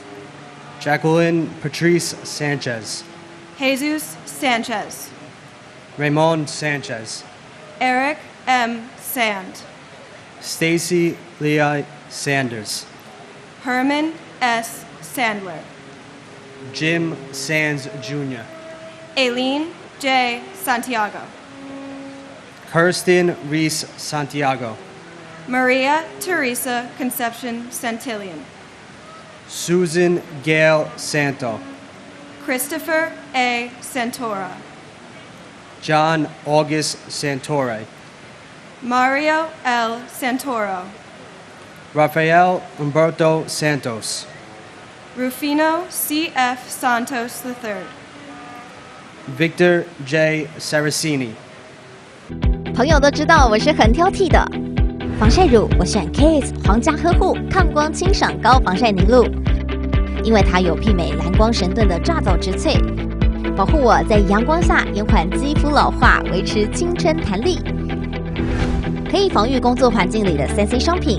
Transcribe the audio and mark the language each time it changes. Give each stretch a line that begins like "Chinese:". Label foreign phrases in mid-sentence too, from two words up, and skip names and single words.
English: Jacqueline Patrice Sanchez. Jesus Sanchez. Raymond Sanchez. Eric M. Sand. Stacy Leah Sanders. Herman S. Sandler. Jim Sands Jr. Aileen J. Santiago. Kirsten Reese Santiago. Maria Teresa Conception Santillan. Susan Gail Santo. Christopher A. Santora. John August Santore. Mario L. Santoro. Rafael Humberto Santos. Rufino C.F. Santos III. Victor J. Saracini.
Chinese: 朋友都知道我是很挑剔的，防晒乳我选 KS 皇家呵护抗光清爽高防晒凝露，因为它有媲美蓝光神盾的抓藻植萃，保护我在阳光下延缓肌肤老化，维持青春弹力，可以防御工作环境里的3C 商品。